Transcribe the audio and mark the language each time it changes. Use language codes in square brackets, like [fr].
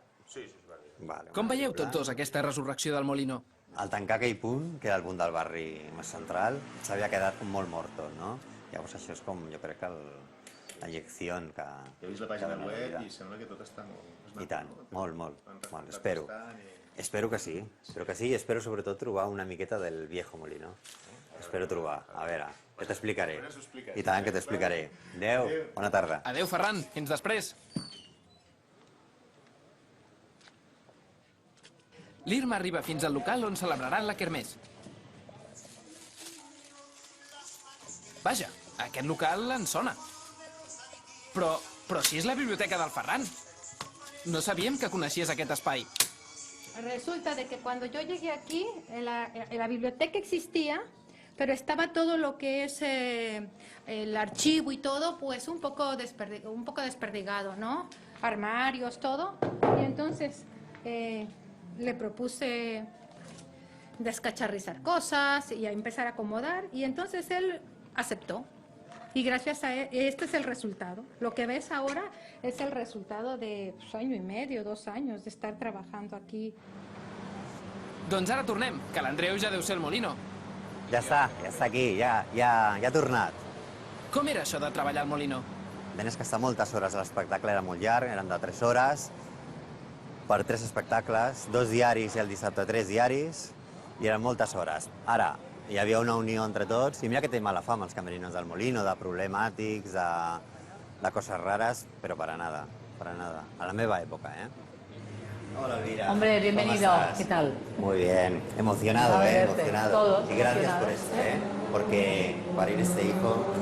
[ca] Sí, vale. Com veieu tots dos aquesta resurrecció del Molino? Al tancar aquell punt, que era el punt del barri més central, s'havia quedat com molt morto, no? Llavors això és com, jo crec que la llecció que... He vist la pàgina web i sembla que tot està molt... I tant, molt. Espero. Espero que sí, i espero sobretot trobar una miqueta [es] del viejo molino. [ca] Espero trobar, a veure, que t'explicaré. I tant, que t'explicaré. Adéu, bona tarda. Adéu, Ferran, fins després. L'Irma arriba fins al local on celebraran la kermés. Vaja, aquest local en sona. Però si és la biblioteca del Ferran. No sabíem que coneixies aquest espai. [es] Resulta de que cuando yo llegué aquí, en la biblioteca existía, pero estaba todo lo que es el archivo y todo, pues un poco desperdigado, ¿no? armarios, todo. Y entonces le propuse descacharrizar cosas y a empezar a acomodar. Y entonces él aceptó. Y gracias a él, este es el resultado. Lo que ves ahora es el resultado de año y medio, 2 años de estar trabajando aquí. [ca] Doncs ara tornem, que l'Andreu ja deu ser el Molino. Ja està aquí, ja ha tornat. Com era això de treballar al Molino? Tenies que estar moltes hores, l'espectacle era molt llarg, eren de 3 hores, per 3 espectacles, 2 diaris i el dissabte 3 diaris, i eren moltes hores. Ara, hi havia una unió entre tots, i mira que té mala fama els camerinos del Molino, de problemàtics, de coses rares, però [es] para nada, [ca] a la meva època, ¿eh? Hola, Elvira. [es] Hombre, bienvenido. ¿Qué tal? Muy bien, emocionado, emocionado. Todos y gracias por emocionados. esto, porque parir este hijo...